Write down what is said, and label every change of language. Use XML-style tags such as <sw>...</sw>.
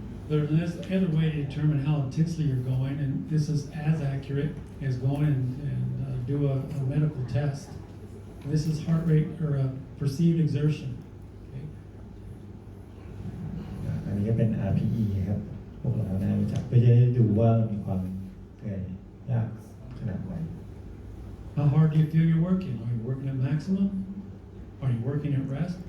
<en>There's another way to determine how intensely you're going, and this is as accurate as going and do a medical test. This is heart rate or perceived exertion. Okay.</en> <th>อันนี้ก็เป็น RPE ครับพวกเราน่ารู้จักเพื่อจะได้ดูว่ามีความเหนื่อยยากขนาดไหน</th> <en>How hard do you feel you're working? Are you working at maximum? Are you working at rest?</en>